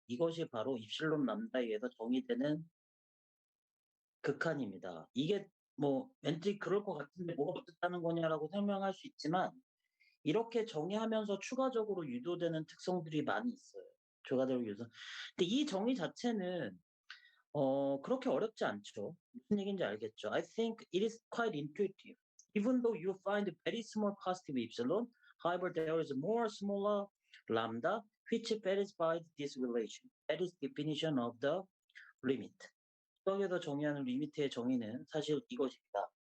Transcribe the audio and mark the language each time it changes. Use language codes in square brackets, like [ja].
[ko] 이것이 바로 입실론 람다에 의해서 정의되는 극한입니다. 이게 뭐 왠지 그럴 것 같은데 뭐가 어떻다는 거냐라고 설명할 수 있지만 이렇게 정의하면서 추가적으로 유도되는 특성들이 많이 있어요. 추가적으로 유도. 근데 이 정의 자체는 그렇게 어렵지 않죠. 무슨 얘기인지 알겠죠? [en] I think it is quite intuitive. Even though you find a very small positive epsilon, however, there is a more smaller lambda which satisfies this relation. That is definition of the limit. [ko] 수학에서 정의하는 리미트의 정의는 사실 이것입니다.